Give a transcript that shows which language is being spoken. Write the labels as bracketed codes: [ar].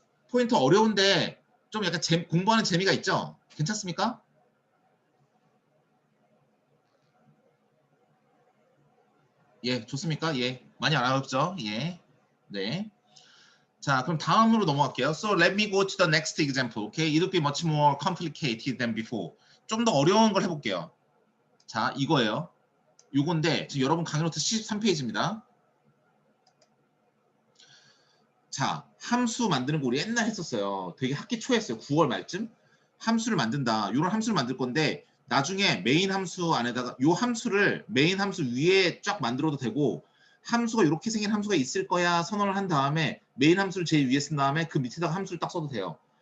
[ko] 포인터 어려운데 좀 약간 공부하는 재미가 있죠? 괜찮습니까? 예, 좋습니까? 예, 많이 알아봤죠? 예, 네. 자, 그럼 다음으로 넘어갈게요. [en] So let me go to the next example. Okay, it will be much more complicated than before. [ko] 좀 더 어려운 걸 해볼게요. 자, 이거예요. 요건데 지금 여러분 강의 노트 73페이지입니다. 자, 함수 만드는 거 우리 옛날 했었어요. 되게 학기 초에 했어요. 9월 말쯤. 함수를 만든다. 이런 함수를 만들 건데 나중에 메인 함수 안에다가 요 함수를 메인 함수 위에 쫙 만들어도 되고 함수가 이렇게 생긴 함수가 있을 거야 선언을 한 다음에 메인 함수를 제일 위에 쓴 다음에 그 밑에다가 함수를 딱 써도 돼요.